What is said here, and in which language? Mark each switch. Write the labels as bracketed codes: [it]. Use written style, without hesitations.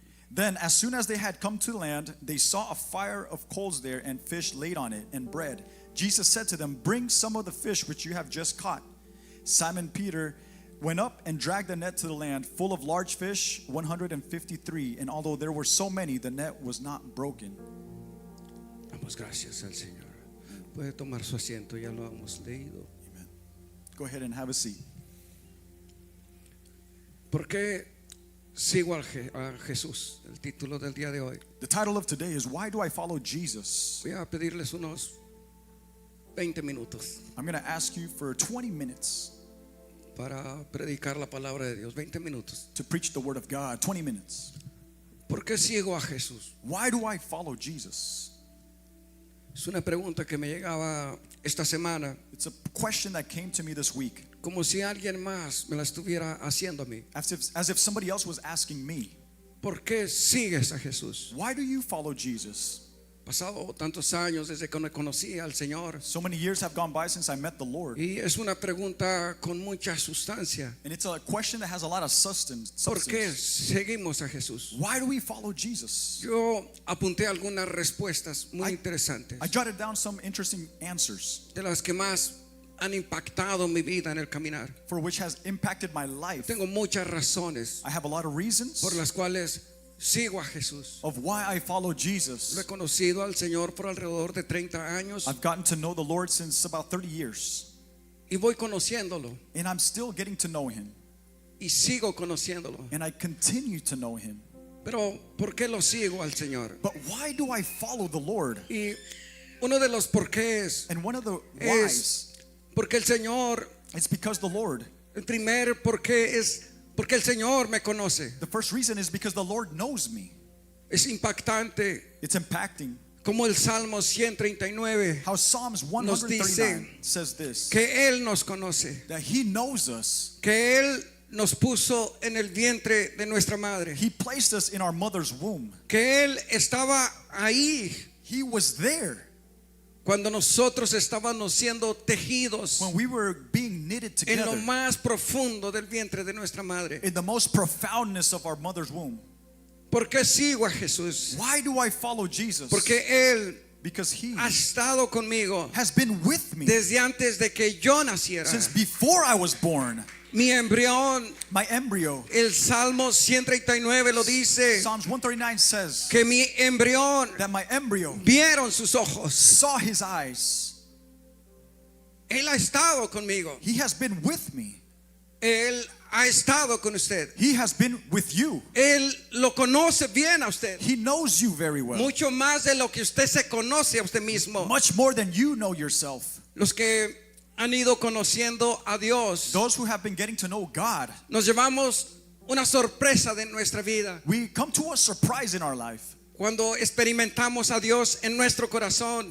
[en] Then as soon as they had come to land, they saw a fire of coals there, and fish laid on it, and bread. Jesus said to them, "Bring some of the fish which you have just caught." Simon Peter went up and dragged the net to the land, full of large fish, 153. And although there were so many, the net was not broken. [es] Damos gracias al Señor. Puede tomar su asiento, ya lo hemos leído. [en] Amen. Go ahead and have a seat. [es] ¿Por qué sigo a Jesús? El título del día de hoy. [en] The title of today is "Why Do I Follow Jesus?" [es] Voy a pedirles unos 20 minutos [en] I'm going to ask you for 20 minutes [es] para predicar la palabra de Dios. 20 minutos. [en] to preach the word of God. 20 minutes. [es] ¿Por qué sigo a Jesús? [en] Why do I follow Jesus? [es] Es una pregunta que me llegaba esta semana, [en] It's a question that came to me this week, [es] como si alguien más me la estuviera haciendo a mí. [en] as if somebody else was asking me, [es] ¿Por qué sigues a Jesús? [en] "Why do you follow Jesus?" [es] Pasado tantos años desde que no conocí al Señor, [en] So many years have gone by since I met the Lord. [es] y es una pregunta con mucha sustancia. [en] And it's a question that has a lot of substance. [es] ¿Por qué seguimos a Jesús? [en] Why do we follow Jesus? [es] Yo apunté algunas respuestas muy interesantes, [en] I jotted down some interesting answers [es] de las que más han impactado mi vida en el caminar. [en] for which has impacted my life. [es] Tengo muchas razones [en] I have a lot of reasons [es] por las cuales sigo a Jesús. [en] of why I follow [es] Lo [en] Jesus. [es] he conocido al Señor por alrededor de 30 años [en] I've gotten to know the Lord since about 30 years, [es] y voy conociéndolo [en] and I'm still getting to know Him, [es] y sigo conociéndolo. [en] and I continue to know Him. [es] Pero ¿por qué lo sigo al Señor? [en] But why do I follow the Lord? [es] Y uno de los porqués [en] And one of the [es] es [en] whys [es] porque el Señor, [en] is because the Lord. [es] el primer porqué es porque el Señor me conoce. [en] The first reason is because the Lord knows me. [es] Es impactante [en] It's impacting [es] como el Salmo 139 [en] how Psalms [es] nos dice [en] 139 says this, [es] que Él nos conoce, [en] that He knows us. [es] que Él nos puso en el vientre de nuestra madre, [en] He placed us in our mother's womb. [es] que Él estaba ahí [en] He was there [es] cuando nosotros estábamos siendo tejidos [en] when we were being knitted [es] en lo [en] together [es] más profundo del vientre de nuestra madre. [en] in the most profoundness of our mother's womb. [es] ¿Por qué sigo a Jesús? [en] Why do I follow Jesus? [es] Porque Él [en] Because He [es] ha estado conmigo [en] has been with me [es] desde antes de que yo naciera. [en] since before I was born. [es] Mi embrión, [en] My embryo. [es] el Salmo 139 lo dice, [en] Psalms 139 says [es] que mi embrión [en] that my embryo [es] vieron sus ojos. [en] saw His eyes. [es] Él ha estado conmigo. [en] He has been with me. [es] Él ha estado con usted. [en] He has been with you. [es] Él lo conoce bien a usted. [en] He knows you very well. [es] Mucho más de lo que usted se conoce a usted mismo. [en] Much more than you know yourself. [es] Los que han ido conociendo a Dios, [en] Those who have been getting to know God, [es] nos llevamos una sorpresa de nuestra vida [en] we come to a surprise in our life. [es] cuando experimentamos a Dios en nuestro corazón.